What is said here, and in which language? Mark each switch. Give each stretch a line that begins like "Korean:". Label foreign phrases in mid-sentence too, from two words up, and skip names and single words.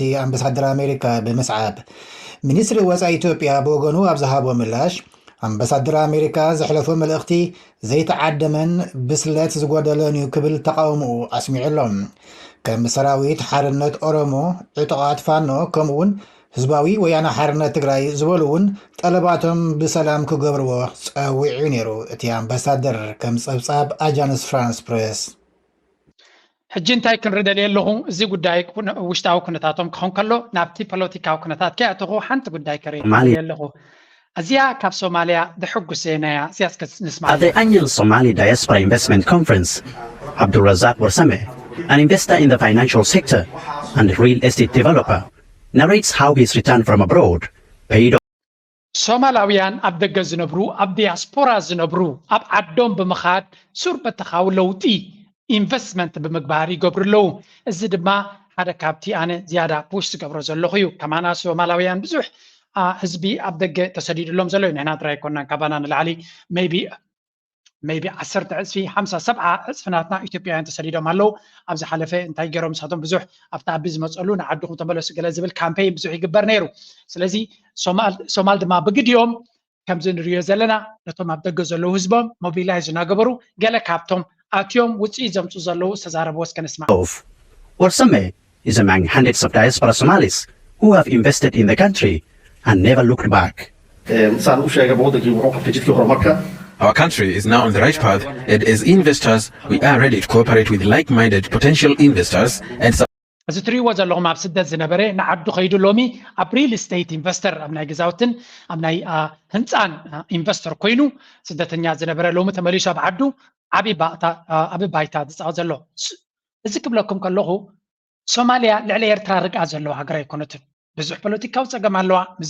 Tigrinya: አምባሳደር አሜሪካ ብምስዓብ ሚኒስትሪ ወፃኢ ኢትዮጵያ ብወገኑ ኣብ ዝሃቦ ምላሽ አምባሳደር አሜሪካ ዘሕለፎ መልእኽቲ ዘይተዓደመን ብስለት ዝጎደለን እዩ ክብል ተቃውምኡ ኣስሚዑሎም። ከም ሰራዊት ሓርነት ኦሮሞ፣ ዕጡቃት ፋኖ ከምኡውን ህዝባዊ ወያነ ሓርነት ትግራይ ዝበሉ እውን ጠለባቶም ብሰላም ክገብርዎ ፀዊዑ ነይሩ እቲ አምባሳደር ከም ፀብፃብ አጃንስ ፍራንስ ፕሬስ። ሕጂ እንታይ ክንርደል ኣለኹ እዚ ጉዳይ ውሽጣዊ ኩነታቶም ክኾን ከሎ ናብቲ ፖለቲካዊ ኩነታት ከኣትኹ ሓንቲ ጉዳይ ከርኢ ኣለኹ እዚያ ካብ ሶማልያ ድሕጉሰናያ እዚያስ ንስማ
English: At the annual Somali Diaspora Investment Conference, Abdul Razak Warsame, an investor in the financial sector and real estate developer, narrates how his return from abroad paid off.
Tigrinya: ሶማላውያን ኣብ ደገ ዝነብሩ ኣብ ዲያስፖራ ዝነብሩ ኣብ ዓዶም ብምኻድ ሱር በተኻዊ ለውጢ ኢንቨስትመንት ብምግባር ይገብሩ ኣለዉ። እዚ ድማ ሓደ ካብቲ ኣነ ዝያዳ ፑሽ ዝገብሮ ዘለኹ እዩ። ከማና ሶማላውያን ብዙሕ ህዝቢ ኣብ ደገ ተሰዲድሎም ዘሎ እዩ። ንሕና ጥራይ ኮናን ካባና ንላዕሊ ሜይቢ 10 ዕፅፊ 50 70 ዕፅፍናትና ኢትዮጵያውያን ተሰዲዶም ኣለዉ። ኣብዚ ሓለፈ እንታይ ገይሮም ንሳቶም ብዙሕ ኣብቲ ዓቢ ዝመፀሉ ንዓድኹም ተመለሱ ገለ ዝብል ካምፔይን ብዙሕ ይግበር ነይሩ። ስለዚ ሶማል ድማ ብግድዮም ከምዚ ንሪዮ ዘለና ነቶም ኣብ ደገ ዘለዉ ህዝቦም ሞቢላይዝ እናገበሩ ገለ ካብቶም ኣትዮም ውፅኢት ዘምፁ ዘለዉ ዝተዛረበ ወስከ ንስማ።
English: Warsame is among hundreds of diaspora Somalis who have invested in the country and never looked back. Our country is now on the right path, and as investors, we are ready to cooperate with like-minded potential investors and
Tigrinya: እዚ ትሪእዎ ዘለኹም ኣብ ስደት ዝነበረ ንዓዱ ከይዱ ሎሚ ኣብ
English: real estate
Tigrinya: ኢንቨስተር ኣብ ናይ ገዛውትን ኣብ ናይ ህንፃን ኢንቨስተር ኮይኑ ስደተኛ ዝነበረ ሎሚ ተመሊሱ ኣብ ዓዱ ዓብ ባይታ ዝፃወት ዘሎ። እዚ ክብለኩም ከለኹ ሶማልያ ልዕሊ ኤርትራ ርግኣ ዘለዋ ሃገር ኣይኮነትን። ብዙሕ ፖለቲካዊ ፀገም ኣለዋ። ምዚ